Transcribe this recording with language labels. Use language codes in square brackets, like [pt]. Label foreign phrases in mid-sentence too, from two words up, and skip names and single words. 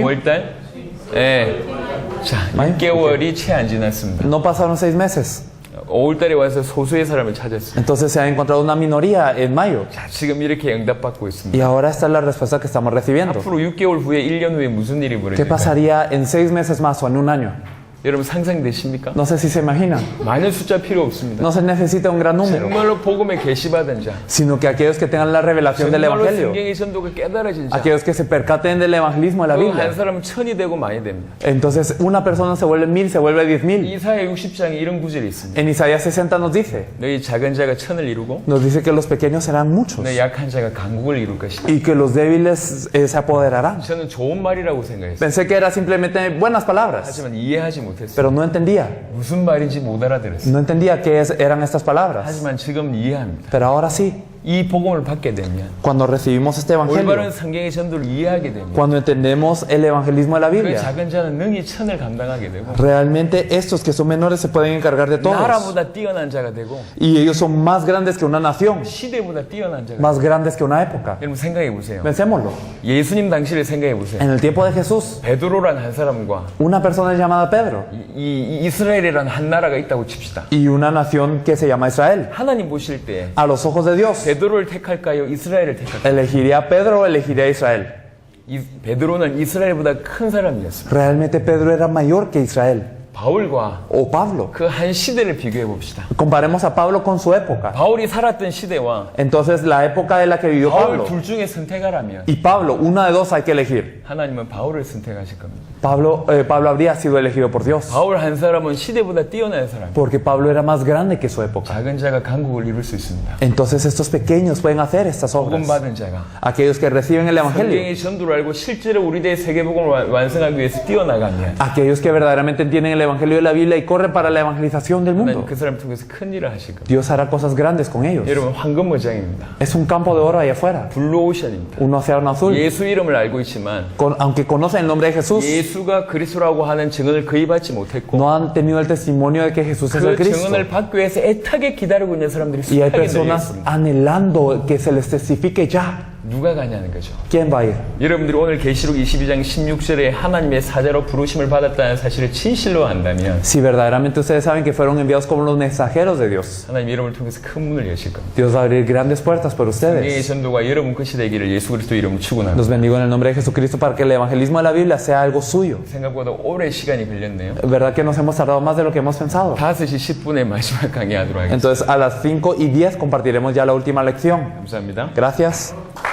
[ko] 5월달? 네. 자, [es] 마요? [ko] 6개월이 채 안 지났습니다. [es] No pasaron 6 meses. [ko] 5월달에 와서 소수의 사람을 찾았습니다. [es] Entonces se ha encontrado una minoría en mayo. [ko] 자, 지금 이렇게 응답받고 있습니다. [es] Y ahora esta es la respuesta que estamos recibiendo. [ko] 앞으로 6개월 후에 1년 후에 무슨 일이 [es] ¿Qué [ko] 벌어질까요? [es] pasaría en 6 meses más o en un año? [ko] 여러분 상상되십니까? [es] No sé si se imaginan. [ko] 많은 숫자 필요 없습니다. [es] No se necesita un gran número, [ko] 정말로 복음에 계시받은 자, [es] sino que aquellos que tengan la revelación del [ko] 정말로 [es] Evangelio, [ko] 성경의 전도가 깨달아진 자, [es] aquellos que se percaten del evangelismo de la [ko] 그 한 [es] Biblia. [ko] 사람은 1000이 되고 많이 됩니다. [es] Entonces una persona se vuelve 1000, se vuelve 10,000. [ko] 이사야 60장에 이런 구절이 있습니다. [es] En Isaías 60 nos dice [ko] 너희 작은 자가 1000을 이루고 [es] que los pequeños serán muchos [ko] 너희 약한 자가 강국을 이룰 것이다. [es] y que los débiles se apoderarán. [ko] 저는 좋은 말이라고 생각했어요. [es] Pensé que era simplemente buenas palabras, [ko] 하지만 이해하지 못했어요. [es] pero no entendía. [ko] 무슨 말인지 못 알아들었어요. [es] No entendía qué eran estas palabras. [ko] 하지만 지금 이해합니다. [es] Pero ahora sí, [ko] 이 복음을 받게 되면 [es] cuando recibimos este [ko] 올바른 [es] evangelio, [ko] 성경의 전도를 이해하게 되면 [es] cuando entendemos el evangelismo de la [ko] 그 [es] Biblia, [ko] 작은 자는 능히 1000을 감당하게 되고 [es] realmente estos que son menores se pueden encargar de todos. [ko] 나라보다 뛰어난 자가 되고 [es] Y ellos son más grandes que una nación, [ko] 시대보다 뛰어난 자가 되고 [es] más grandes que una época. [ko] 여러분 생각해 보세요. [es] Pensémoslo. [ko] 예수님 당시를 생각해 보세요. [es] En el tiempo de Jesús, [ko] 베드로란 한 사람과 [es] una persona llamada Pedro [ko] 이 이스라엘이란 한 나라가 있다고 칩시다. [es] y una nación que se llama Israel. [ko] 하나님 보실 때 [es] A los ojos de Dios, [ko] 베드로를 택할까요? 이스라엘을 택할까요? [es] ¿elegiría a Pedro o elegiría a Israel? [ko] 베드로는 이스라엘보다 큰 사람이었습니다. [es] Realmente Pedro era mayor que Israel. [ko] 바울과 [es] O Pablo. [ko] 그 한 시대를 비교해 봅시다. [es] Comparemos a Pablo con su época. [ko] 바울이 살았던 시대와 [es] Entonces, la época de la que vivió [ko] 바울 [es] Pablo [ko] 둘 중에 선택하라면 [es] y Pablo, una de dos hay que elegir. [ko] 하나님은 바울을 선택하실 겁니다. [es] Pablo habría sido elegido por Dios, [ko] 바울 한 사람은 시대보다 뛰어난 사람. [es] porque Pablo era más grande que su época. [ko] 작은 자가 강국을 이룰 수 있습니다. [es] Entonces, estos pequeños pueden hacer estas [ko] 복음 [es] obras. [ko] 받은 자가 [es] Aquellos que reciben el evangelio, [ko] 성경의 전도를 알고 실제로 우리 대의 세계복음을 완성하기 위해서 뛰어나가면 [es] aquellos que verdaderamente entienden el evangelio de la Biblia y corren para la evangelización del [ko] 하나님 [es] mundo, [ko] 그 사람 통해서 큰 일을 하실 겁니다. [es] Dios hará cosas grandes con ellos. [ko] 여러분 황금무장입니다. [es] Es un campo de oro ahí afuera, [ko] 블루오션입니다. [es] un océano azul. [ko] 예수 이름을 알고 있지만 [es] Aunque conocen el nombre de Jesús, [ko] 예수가 그리스도라고 하는 증언을 거의 받지 못했고 [es] no han tenido el testimonio de que Jesús es el [ko] 그 [es] Cristo. [ko] 증언을 받기 위해서 애타게 기다리고 있는 사람들이 [es] Y hay [ko] 숱하게 [es] personas [ko] 늘어있습니다. [es] anhelando que se les testifique ya. [ko] 누가 가냐는 거죠. [es] ¿Quién va a ir? [ko] 여러분들이 오늘 계시록 22장 16절에 하나님의 사자로 부르심을 받았다는 사실을 진실로 안다면 [es] Si verdaderamente ustedes saben que fueron enviados como los mensajeros de Dios, [ko] 하나님 여러분을 통해서 큰 문을 여실 겁니다. [es] Dios va a abrir grandes puertas por [ko] 이 [es] ustedes. [ko] 전도가 여러분 것이 되기를 예수 그리스도 이름으로 축원합니다. [es] Los bendigo en el nombre de Jesucristo para que el evangelismo de la Biblia sea algo suyo. [ko] 생각보다 오래 시간이 걸렸네요. [es] ¿Verdad que nos hemos tardado más de lo que hemos pensado? [ko] 5시 10분에 마지막 강의하도록 하겠습니다. [es] Entonces a las 5:10 compartiremos ya la última lección. [ko] 감사합니다. [es] Gracias.